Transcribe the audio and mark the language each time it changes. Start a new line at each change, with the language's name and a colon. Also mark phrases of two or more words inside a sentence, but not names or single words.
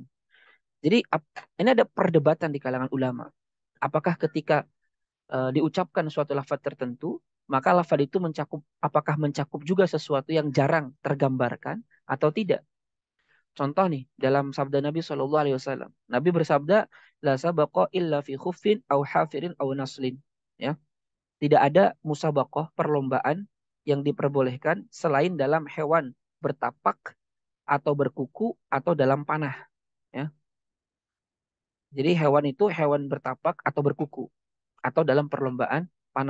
Indonesian: Jadi ini ada perdebatan di kalangan ulama. Apakah ketika diucapkan suatu lafaz tertentu, maka lafaz itu apakah mencakup juga sesuatu yang jarang tergambarkan atau tidak? Contoh nih, dalam sabda Nabi
Arabic: Shallallahu Alaihi Wasallam,
Indonesian: Nabi bersabda,
Arabic: la sabaqa illa fi khuffin au hafirin au naslin.
Indonesian: Ya, tidak ada musabaqah, perlombaan yang diperbolehkan selain dalam hewan bertapak atau berkuku atau dalam panah. Ya, jadi hewan itu hewan bertapak atau berkuku atau dalam perlombaan panah.